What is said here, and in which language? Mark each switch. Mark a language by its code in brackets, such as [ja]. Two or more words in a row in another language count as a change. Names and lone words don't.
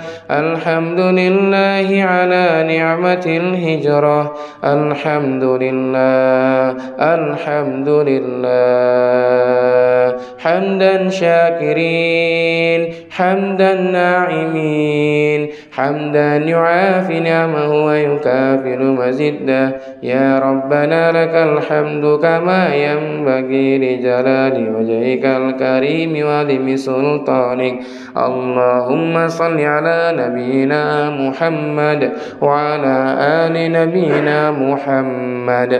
[ar] الحمد لله على نعمة الهجرة. Alhamdulillah. حمدا شاكرين، حمدا ناعمين، حمدا يوافي نعمه ويكافئ مزيده. يا ربنا لك الحمد كما ينبغي لجلال وجهك الكريم ولعظيم سلطانك. اللهم صل على نبينا محمد وعلى آل نبينا محمد.